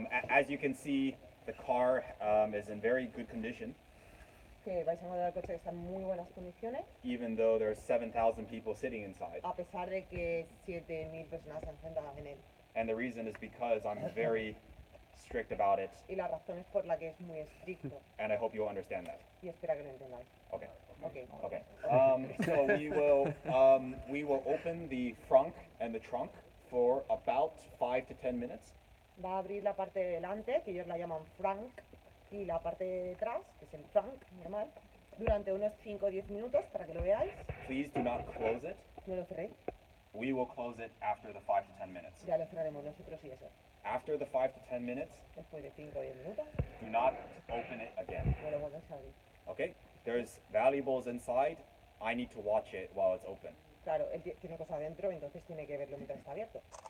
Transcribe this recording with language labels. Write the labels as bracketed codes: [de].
[en] As you can see, the car is in very good condition. [es] Que vais a encontrar el coche que está en muy buenas condiciones. [en] Even though there's 7,000 people sitting inside. [es] A pesar de que 7.000 personas se han sentado en él. [en] And the reason is because I'm very strict about it. [es] Y la razón es por la que es muy estricto. [en] And I hope you'll understand that. [es] Y espera que lo entendáis. Okay. Okay. [en] So we will open the frunk and the trunk for about 5 to 10 minutes. [es] Va a abrir la parte de delante, que ellos la llaman frunk, y la parte de detrás, que es el trunk normal, durante unos 5 o 10 minutos para que lo veáis. [en] Please do not close it. [es] No lo cerréis. [en] We will close it after the 5 to 10 minutes. [es] Ya lo cerraremos nosotros y eso. [en] After the 5 to 10 minutes, [es] después de 5 o 10 minutos, [en] do not open it again. [es] no lo vuelves a abrir. Okay? [en] there's valuables inside, I need to watch it while it's open. [es] Claro, él tiene cosas dentro, entonces tiene que verlo mientras está abierto.